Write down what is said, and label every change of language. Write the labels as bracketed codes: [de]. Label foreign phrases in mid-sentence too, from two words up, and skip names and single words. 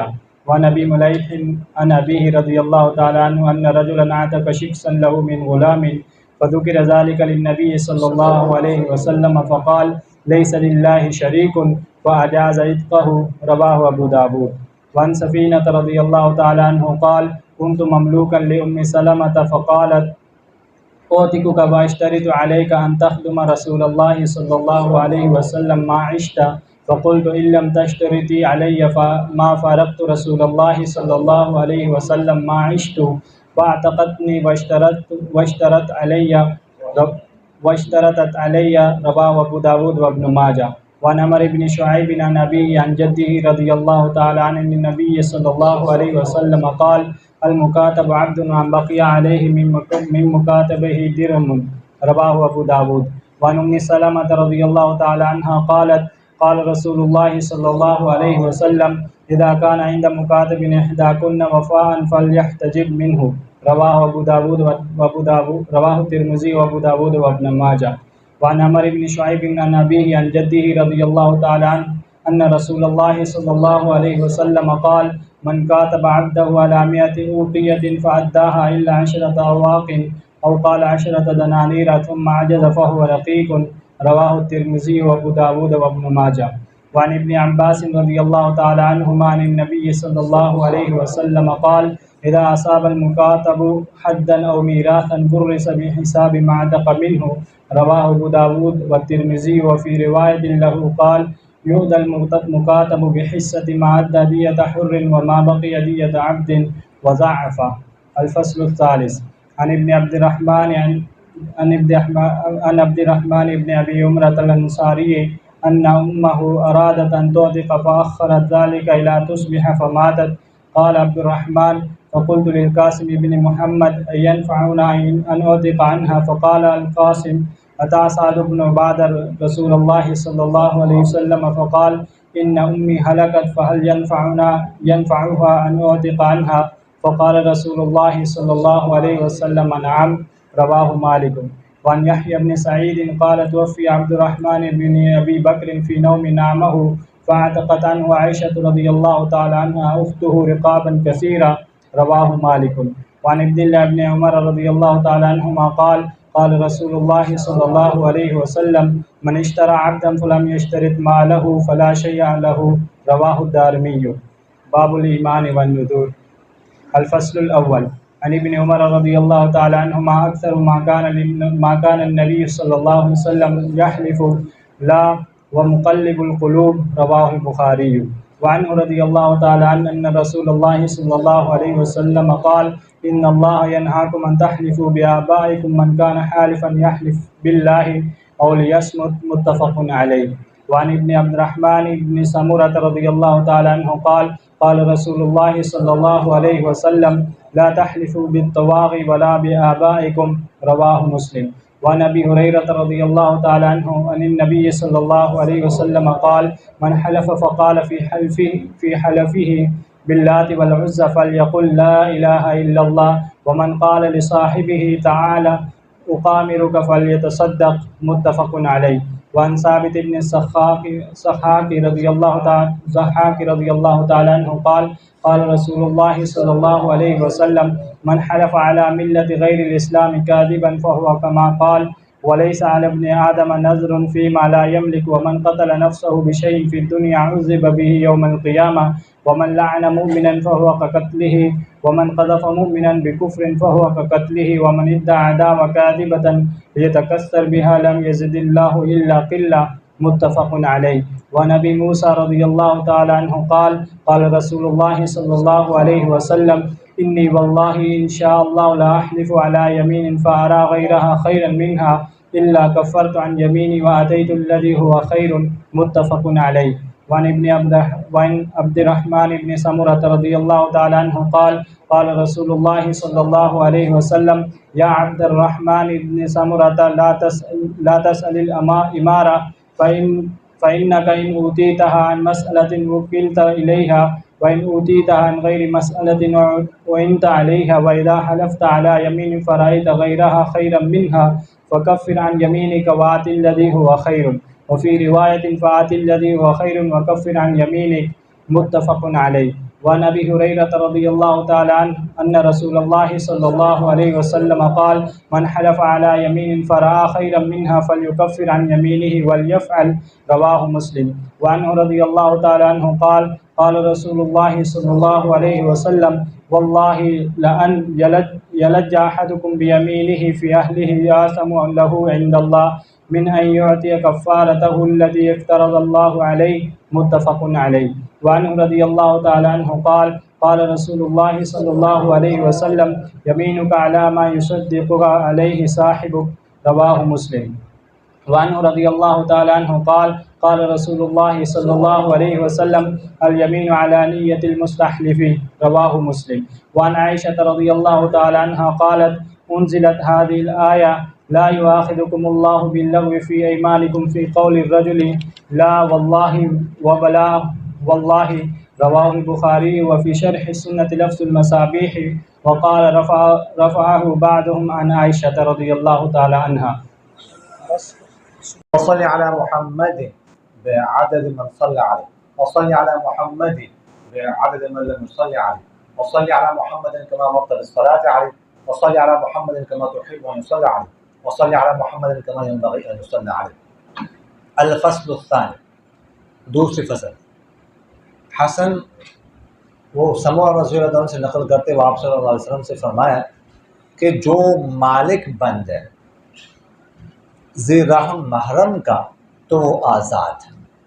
[ar] وعن أبي مليح عن أبيه رضي الله تعالى عنه أن رجلا أعتق شقصا له من غلام فذكر ذلك للنبي صلى الله عليه وسلم فقال ليس لله شريك فأجاز عتقه رواه أبو داود. وعن سفينة رضي الله تعالى عنه قال كنت مملوكا لأم سلمة فقالت أعتقك وأشترط عليك أن تخدم رسول الله صلى الله عليه وسلم ما عشت فقلت إن لم تشترطي علي ما فارقت رسول الله صلى الله عليه وسلم ما عشت فأعتقتني واشترطت علي رواه أبو داود وابن ماجه. وعن عمرو بن شعيب عن أبيه عن جده رضي الله تعالى عن النبي صلى الله عليه وسلم قال المكاتب عبد وبقي عليه من مكاتبته درهم رواه أبو داود. وعن أم سلمة رضي الله تعالى عنها قالت قال رسول الله صلى الله عليه وسلم إذا كان عند مكاتب إحداكن وفاء فلتحتجب منه رواه ترمذي وأبو داود وابن ماجه. وعن عمرو بن شعيب عن أبيه عن جده رضي الله تعالى أن رسول الله صلى الله عليه وسلم قال من كاتب عبده على مائة أوقية فأداها إلا عشر أواق أو قال عشرة دنانير ثم عجز فهو رقيق رواه ترمذي وأبو داود وابن ماجه. وعن ابن عباس رضي الله تعالى عنهما عن النبي صلى الله عليه وسلم قال إذا أصاب المكاتب حدا أو ميراثا ورث بحساب ما عتق منه رواه أبو داود وترمذي وفي رواية له قال يودى المكاتب بحصة ما أدى دية حر وما بقي دية عبد وضعف. الفصل الثالث عن ابن عبد الرحمن بن أبي عمرة الأنصاري أن أمه أرادت أن تعتق فأخرت ذلك إلى تصبح فماتت قال عبد الرحمن فقلت للقاسم بن محمد أينفعنا أن أعتق عنها فقال القاسم أتى سعد بن عبادة رسول الله صلى الله عليه وسلم فقال إن أمي هلكت فهل ينفعها أن أعتق عنها فقال رسول الله صلى الله عليه وسلم نعم رواه مالك. وعن يحيى بن سعيد قال توفي عبد الرحمن بن أبي بكر في نوم نامه فأعتقت عنه عائشة رضي الله تعالى عنها أخته رقابا كثيرة رواه مالك. وعن عبد الله بن عمر رضي الله تعالى عنهما قال قال رسول الله صلى الله عليه وسلم من اشترى عبدا فلم يشترط ماله فلا شيء له رواه دارمي. باب الأيمان والنذور. الفصل الأول عن ابن عمر رضي الله تعالى عنهما أكثر ما كان نبي صلى الله عليه وسلم يحلف لا ومقلب القلوب رواه البخاري. وعنه رضي الله تعالى أن رسول الله صلى الله عليه وسلم قال إن الله ينهاكم أن تحلفوا بآبائكم من كان حالفا يحلف بالله أو ليصمت متفق عليه. وعن ابن عبد الرحمن بن سمرة رضي الله تعالى عنه قال قال رسول الله صلى الله عليه وسلم لا تحلفوا بالطواغي ولا بآبائكم رواه مسلم. وعن أبي هريرة رضي الله تعالى عنه عن النبي صلى الله عليه وسلم قال من حلف فقال في حلفه باللات والعزى فليقل لا إله إلا الله ومن قال لصاحبه تعالى أقامرك فليتصدق متفق عليه. وعن ثابت بن ضحاك رضي الله تعالى عنه قال قال رسول الله صلى الله عليه وسلم من حلف على ملة غير الإسلام كاذبا فهو كما قال وليس على ابن آدم نذر فيما لا يملك ومن قتل نفسه بشيء في الدنيا عذب به يوم القيامة ومن لعن مؤمنا فهو كقتله ومن قذف مؤمنا بكفر فهو كقتله ومن ادعى دعوى كاذبة ليتكثر بها لم يزده الله إلا قلة متفق عليه. ونبي موسى رضي الله تعالى عنه قال رسول الله صلى الله عليه وسلم إني والله إن شاء الله لا أحلف على يمين فأرى غيرها خيرا منها إلا كفرت عن يميني وأتيت الذي هو خير متفق عليه. وعن عبد الرحمن بن سمرة رضي الله تعالى عنه قال رسول الله صلى الله عليه وسلم يا عبد الرحمن بن سمرة لا تسأل الإمارة فإنك إن أوتيتها عن مسألة وكلت إليها وإن أوتيتها عن غير مسألة أعنت عليها وإذا حلفت على يمين فرأيت غيرها خيرا منها فكفر عن يمينك وأت الذي هو خير وفي رواية فأت الذي هو خير وكفر عن يمينك متفق عليه. وعن أبي هريرة رضي الله تعالى أن رسول الله صلى الله عليه وسلم قال من حلف على يمين فرأى خيرا منها فليكفر عن يمينه وليفعل رواه مسلم. وعنه رضي الله تعالى عنه قال رسول الله صلى الله عليه وسلم والله لأن يلج أحدكم بيمينه في أهله آثم له عند الله من أن يعطي كفارته التي افترض الله عليه متفق عليه. وعنه رضي الله تعالى عنه قال رسول الله صلى الله عليه وسلم يمينك على ما يصدقك عليه صاحبك رواه مسلم. وعنه رضي الله تعالى عنه قال رسول الله صلى الله عليه وسلم اليمين على نية المستحلف رواه مسلم. وعن عائشة رضي الله تعالى عنها قالت أنزلت هذه الآية لا يؤاخذكم الله باللغو في أيمانكم في قول الرجل لا والله وبلى والله رواه البخاري وفي شرح السنة لفظ المصابيح وقال رفعه بعضهم عن عائشة رضي الله تعالى عنها. وصل على محمد بعدد من صلى عليه وصل على محمد بعدد من لم يصل عليه وصل على محمد كما أمرت بالصلاة عليه وصل على محمد كما تحب أن يصلى عليه وصل على محمد كما ينبغي أن يصلى عليه. الفصل الثاني, [ur] دوسری فصل. حسن وہ سمرہ [ar] رضي الله عنه [ur] سے نقل کرتے ہوئے آپ [ar] صلى الله عليه وسلم [ur] سے فرمایا کہ جو مالک بن جائے [ar] ذي رحم محرم [ur] کا تو وہ آزاد ہے.